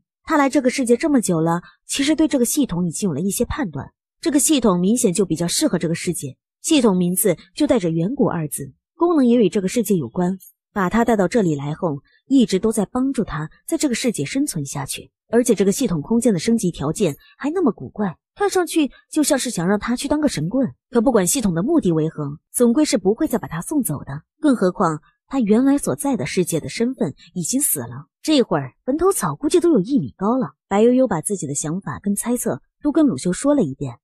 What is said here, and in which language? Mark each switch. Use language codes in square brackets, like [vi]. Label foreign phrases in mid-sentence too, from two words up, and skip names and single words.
[zh] 他來這個世界這麼久了，其實對這個系統已經有了一些判斷。這個系統明顯就比較適合這個世界，系統名字就帶着遠古二字，功能也與這個世界有關。把他帶到這裡來後，一直都在幫助他在這個世界生存下去。而且這個系統空間的升級條件還那麼古怪，看上去就像是想讓他去當個神棍。可不管系統的目的為何，總歸是不會再把他送走的。更何況他原來所在的世界的身份已經死了，這會兒墳頭草估計都有1米高了。白悠悠把自己的想法跟猜測都跟魯修說了一遍。